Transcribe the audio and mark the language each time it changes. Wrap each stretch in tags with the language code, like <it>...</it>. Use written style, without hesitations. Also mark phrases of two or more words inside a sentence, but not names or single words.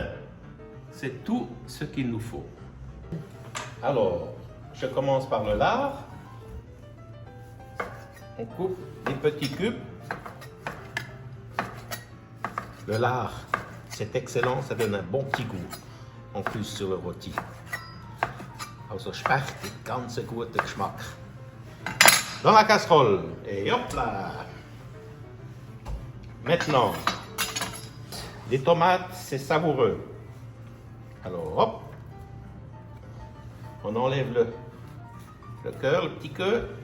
<fr>C'est tout ce qu'il nous faut. Alors, je commence par le lard. On coupe des petits cubes. Le lard, c'est excellent, ça donne un bon petit goût en plus sur le rôti.</fr> <de>Also schmeckt den ganzen guten Geschmack.</de> <fr>Dans la casserole. Et hop là. Maintenant, les tomates, c'est savoureux. Alors hop. On enlève le cœur, le petit cœur.</fr>